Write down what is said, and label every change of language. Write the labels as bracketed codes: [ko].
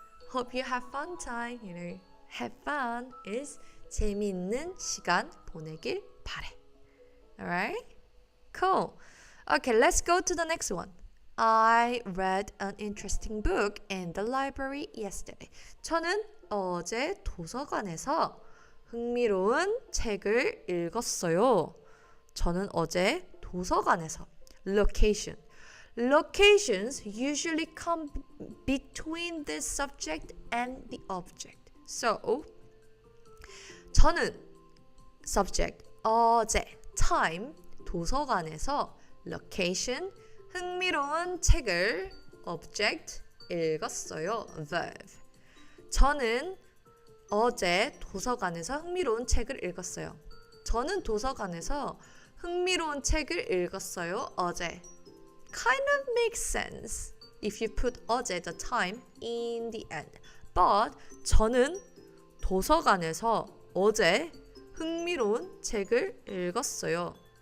[en] Hope you have fun time. You know, have fun is 재밌는 시간 보내길 바래. Alright? Cool. Okay, let's go to the next one. I read an interesting book in the library yesterday. [ko] 저는 어제 도서관에서 흥미로운 책을 읽었어요. 저는 어제 도서관에서. Location. [en] Locations usually come between the subject and the object. [ko] So, 저는 subject, 어제, time, 도서관에서 location, 흥미로운 책을 object, 읽었어요. [en] verb. [ko] 저는 어제 도서관에서 흥미로운 책을 읽었어요. 저는 도서관에서 흥미로운 책을 읽었어요. 어제. [en] Kind of makes sense if you put 어제 the time in the end. [ko] But 저는 도서관에서 어제 흥미로운 책을 읽었어요.